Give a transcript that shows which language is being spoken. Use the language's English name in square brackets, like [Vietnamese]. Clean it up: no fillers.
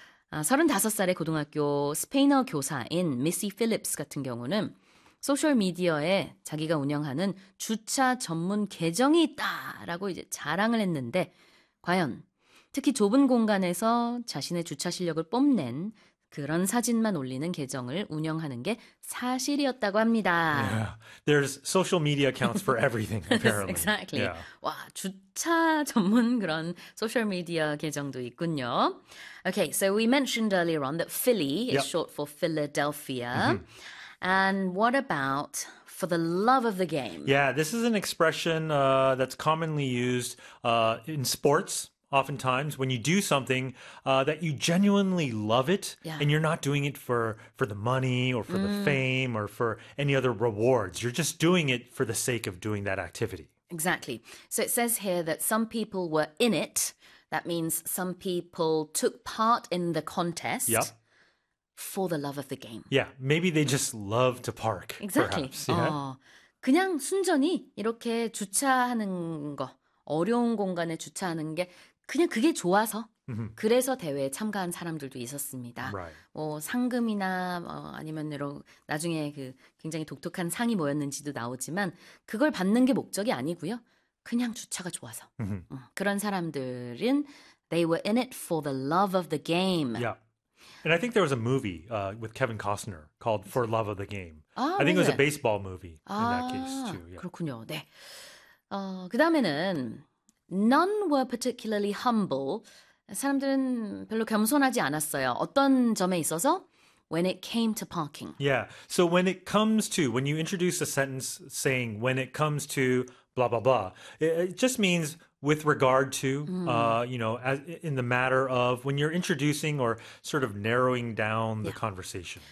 [Korean] 35살의 고등학교 스페인어 교사인 미시 필립스 같은 경우는 소셜미디어에 자기가 운영하는 주차 전문 계정이 있다라고 이제 자랑을 했는데, 과연 특히 좁은 공간에서 자신의 주차 실력을 뽐낸 그런 사진만 올리는 계정을 운영하는 게 사실이었다고 합니다. [English] Yeah, there's social media accounts for everything, apparently. Exactly. [Korean] 와, 주차 전문 그런 소셜 미디어 계정도 있군요. [English] Okay, so we mentioned earlier on that Philly is short for Philadelphia. And what about for the love of the game? Yeah, this is an expression that's commonly used in sports, oftentimes, when you do something that you genuinely love it. And you're not doing it for the money or for the fame or for any other rewards. You're just doing it for the sake of doing that activity. Exactly. So it says here that some people were in it. That means some people took part in the contest for the love of the game. Yeah, maybe they just love to park, Exactly. perhaps. [Korean] 그냥 순전히 이렇게 주차하는 거, 어려운 공간에 주차하는 게 그냥 그게 좋아서 그래서 대회에 참가한 사람들도 있었습니다. 뭐 상금이나 뭐 아니면 이런 나중에 그 굉장히 독특한 상이 뭐였는지도 나오지만 그걸 받는 게 목적이 아니고요. 그냥 주차가 좋아서. 그런 사람들은 [English] they were in it for the love of the game. And I think there was a movie with Kevin Costner called For Love of the Game. 아, I think it was a baseball movie in that case, 아, too. [Korean] 그렇군요. 네. 그다음에는 [English] none were particularly humble. [Korean] 사람들은 별로 겸손하지 않았어요. 어떤 점에 있어서? [English] When it came to parking. So when it comes to, when you introduce a sentence saying, when it comes to blah, blah, blah, it just means with regard to, as in the matter of when you're introducing or sort of narrowing down the conversation.